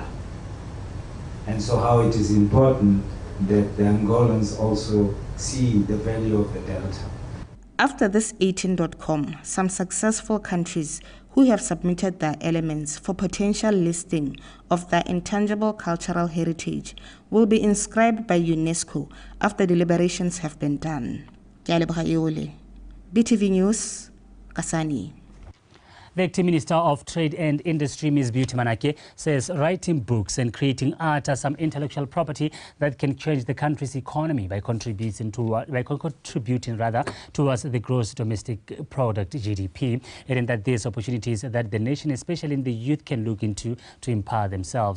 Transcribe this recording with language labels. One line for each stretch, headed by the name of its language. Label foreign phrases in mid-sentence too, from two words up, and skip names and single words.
English: And so how it is important that the Angolans also see the value of the Delta. After this 18.com, some successful countries who have submitted their elements for potential listing of their intangible cultural heritage will be inscribed by UNESCO after deliberations have been done.
Tswana: Ke a leboga Yole. BTV News, Kasane.
English: The Acting Minister of Trade and Industry, Ms. Beauty Manake, says writing books and creating art are some intellectual property that can change the country's economy by contributing towards the gross domestic product (GDP), adding that these opportunities that the nation, especially in the youth, can look into to empower themselves.